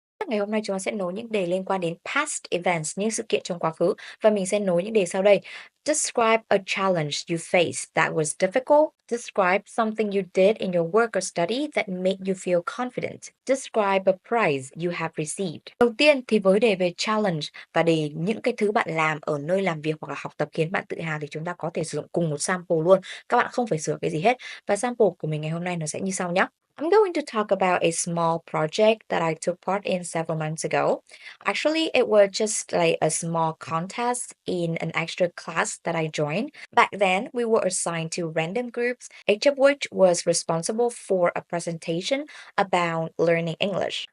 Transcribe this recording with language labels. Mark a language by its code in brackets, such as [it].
[vi] Ngày hôm nay chúng ta sẽ nối những đề liên quan đến [en] past events, [vi] những sự kiện trong quá khứ và mình sẽ nối những đề sau đây. [en] Describe a challenge you faced that was difficult. Describe something you did in your work or study that made you feel confident. Describe a prize you have received. [vi] Đầu tiên thì với đề về challenge và đề những cái thứ bạn làm ở nơi làm việc hoặc là học tập khiến bạn tự hào thì chúng ta có thể sử dụng cùng một sample luôn. Các bạn không phải sửa cái gì hết. Và sample của mình ngày hôm nay nó sẽ như sau nhé. [en] I'm going to talk about a small project that I took part in several months ago. Actually, it was just like a small contest in an extra class that I joined. Back then, we were assigned to random groups, each of which was responsible for a presentation about learning English.